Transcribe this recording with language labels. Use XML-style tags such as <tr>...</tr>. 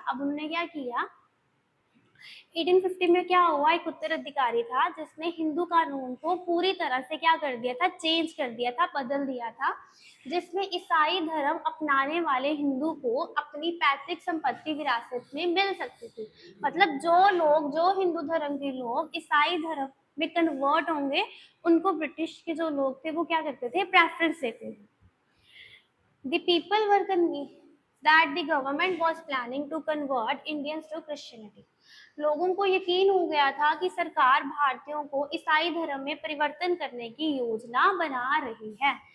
<hi>अब उन्होंने क्या किया, 1850 में क्या हुआ, एक उत्तराधिकारी था जिसने हिंदू कानून को पूरी तरह से क्या कर दिया था, चेंज कर दिया था, बदल दिया था, जिसमें ईसाई धर्म अपनाने वाले हिंदू को अपनी पैतृक संपत्ति विरासत में मिल सकती थी। मतलब जो हिंदू धर्म के लोग ईसाई धर्म में कन्वर्ट होंगे उनको ब्रिटिश के जो लोग थे वो क्या करते थे, प्रेफरेंस देते थे।</hi> <en>The people were convinced that the government was planning to convert Indians to Christianity.</en> <hi>लोगों को यकीन हो गया था कि सरकार भारतीयों को ईसाई धर्म में परिवर्तन करने की योजना बना रही है।</hi>